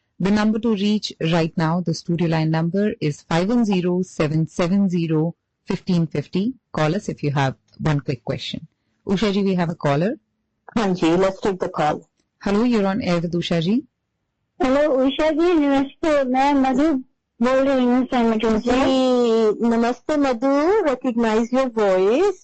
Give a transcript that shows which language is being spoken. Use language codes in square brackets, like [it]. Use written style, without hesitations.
[en] The number to reach right now, the studio line number is 510-770-1550. Call us if you have one quick question. Usha ji, we have a caller. Hanji, let's take the call. Hello, you're on air with Usha ji. [hi] Hello Usha जी, नमस्ते. मैं मधु बोल रही हूँ सैनिटों से. [en] नमस्ते Madhu, recognize your voice.